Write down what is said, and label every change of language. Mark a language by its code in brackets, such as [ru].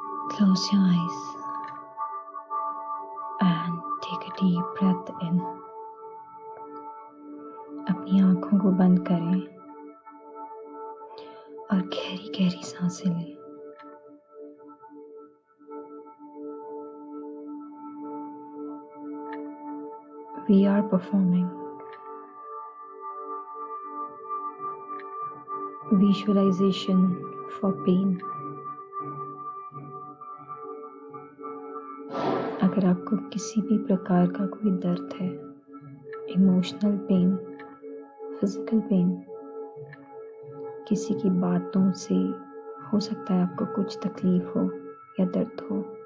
[en] Close your eyes and take a deep breath in. [hi] अपनी आंखों को बंद करें और गहरी गहरी सांसें लें। [en] We are performing visualization for pain. [hi] अगर आपको किसी भी प्रकार का कोई दर्द है, इमोशनल पेन, फिजिकल पेन, किसी की बातों से हो सकता है आपको कुछ तकलीफ हो या दर्द हो,